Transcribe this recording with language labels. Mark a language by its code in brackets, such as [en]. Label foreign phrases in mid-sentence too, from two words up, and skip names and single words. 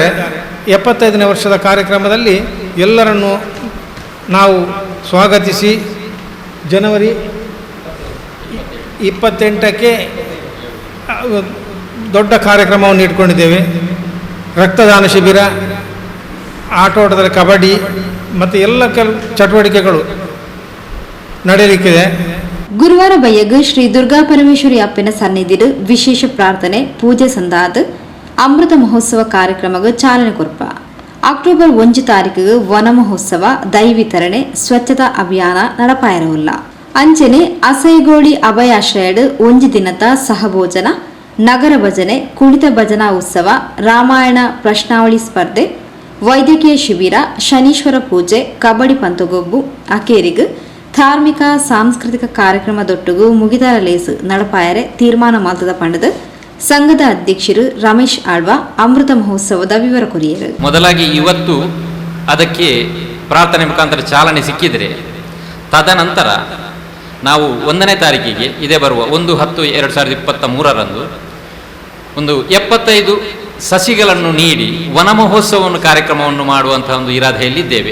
[kn] 75ನೇ ವರ್ಷದ ಕಾರ್ಯಕ್ರಮದಲ್ಲಿ ಎಲ್ಲರನ್ನು ನಾವು ಸ್ವಾಗತಿಸಿ ಜನವರಿ 28ಕ್ಕೆ ದೊಡ್ಡ ಕಾರ್ಯಕ್ರಮವನ್ನು ಇಟ್ಕೊಂಡಿದ್ದೇವೆ. ರಕ್ತದಾನ ಶಿಬಿರ, ಆಟೋಟದಲ್ಲಿ ಕಬಡ್ಡಿ ಮತ್ತು ಎಲ್ಲ ಚಟುವಟಿಕೆಗಳು ನಡೆಯಲಿಕ್ಕಿದೆ. [tcy] ಗುರುವಾರ ಬಯ್ಯಗ ಶ್ರೀ ದುರ್ಗಾ ಪರಮೇಶ್ವರಿ ಅಪ್ಪನ ಸನ್ನಿಧಿಡು ವಿಶೇಷ ಪ್ರಾರ್ಥನೆ ಪೂಜೆ ಸಂದಾದ ಅಮೃತ ಮಹೋತ್ಸವ ಕಾರ್ಯಕ್ರಮಕ್ಕೆ ಚಾಲನೆ ಕೊರ್ಪ. ಅಕ್ಟೋಬರ್ 1 ತಾರೀಕಿಗೆ ವನ ಮಹೋತ್ಸವ, ದೈ ವಿತರಣೆ, ಸ್ವಚ್ಛತಾ ಅಭಿಯಾನ ನಡಪಾಯಿರವುಲ್ಲ. ಅಂಚನೆ ಅಸೈಗೋಳಿ ಅಭಯಾಶ್ರಯಡ್ 1 ದಿನದ ಸಹಭೋಜನ, ನಗರ ಭಜನೆ, ಕುಣಿತ ಭಜನಾ ಉತ್ಸವ, ರಾಮಾಯಣ ಪ್ರಶ್ನಾವಳಿ ಸ್ಪರ್ಧೆ, ವೈದ್ಯಕೀಯ ಶಿಬಿರ, ಶನೀಶ್ವರ ಪೂಜೆ, ಕಬಡ್ಡಿ ಪಂತಗೊಬ್ಬು ಅಕೇರಿಗ್ ಧಾರ್ಮಿಕ ಸಾಂಸ್ಕೃತಿಕ ಕಾರ್ಯಕ್ರಮದೊಟ್ಟಿಗೂ ಮುಗಿದರ ಲೇಸು ನಡಪಾಯರೆ ತೀರ್ಮಾನ ಮಾತದ ಪಂಡದ ಸಂಘದ ಅಧ್ಯಕ್ಷರು ರಮೇಶ್ ಆಳ್ವ ಅಮೃತ ಮಹೋತ್ಸವದ ವಿವರ ಕೊರಿಯರು. [kn] ಮೊದಲಾಗಿ ಇವತ್ತು ಅದಕ್ಕೆ ಪ್ರಾರ್ಥನೆ ಮುಖಾಂತರ ಚಾಲನೆ ಸಿಕ್ಕಿದರೆ, ತದನಂತರ ನಾವು 1ನೇ ತಾರೀಕಿಗೆ ಇದೇ ಬರುವ 1/10/2023 ಒಂದು 75 ಸಸಿಗಳನ್ನು ನೀಡಿ ವನ ಮಹೋತ್ಸವವನ್ನು ಕಾರ್ಯಕ್ರಮವನ್ನು ಮಾಡುವಂತಹ ಒಂದು ಇರಾದೆಯಲ್ಲಿದ್ದೇವೆ.